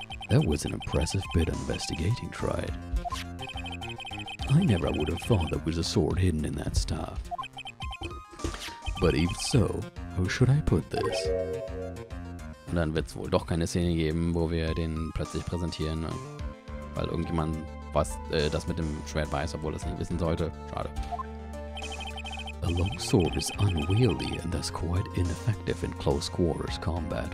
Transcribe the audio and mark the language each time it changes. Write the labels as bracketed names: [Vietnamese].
[English] That was an impressive bit of investigating, tried. I never would have thought there was a sword hidden in that staff. But even so, how should I put this? [German] Und dann wird es wohl doch keine Szene geben, wo wir den plötzlich präsentieren, ne? Weil irgendjemand das mit dem Schwert weiß, obwohl er es nicht wissen sollte. Schade. [English] A long sword is unwieldy and thus quite ineffective in close quarters combat.